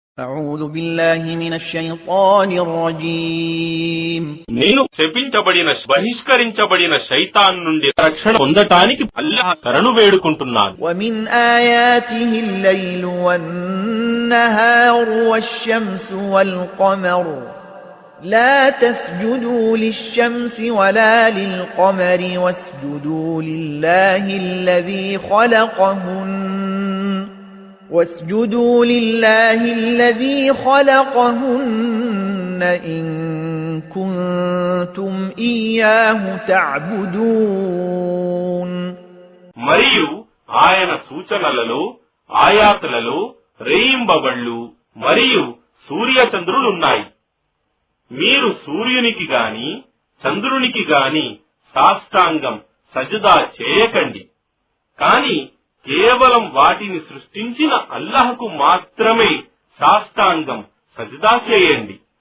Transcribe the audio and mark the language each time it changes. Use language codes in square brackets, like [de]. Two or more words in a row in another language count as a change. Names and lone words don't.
[ar] أعوذ بالله من الشيطان الرجيم [te] నేను శపించబడిన బహిష్కరించబడిన శైతాన్ నుండి రక్షణ పొందటానికి అల్లాహ్ శరణు వేడుకుంటున్నాను. [ar] ومن آياته الليل والنهار والشمس والقمر لا تسجدوا للشمس ولا للقمر واسجدوا لله الذي خلقهن إن كنتم إياه تعبدون. [te] మరియు ఆయన సూచనలలో ఆయాతులలో రేయింబవళ్ళు మరియు సూర్యచంద్రులున్నాయి. మీరు సూర్యునికి గాని చంద్రునికి గాని సాష్టాంగం సజదా చేయకండి, కాని కేవలం వాటిని సృష్టించిన అల్లాహ్కు మాత్రమే సాష్టాంగం సజదా చేయండి.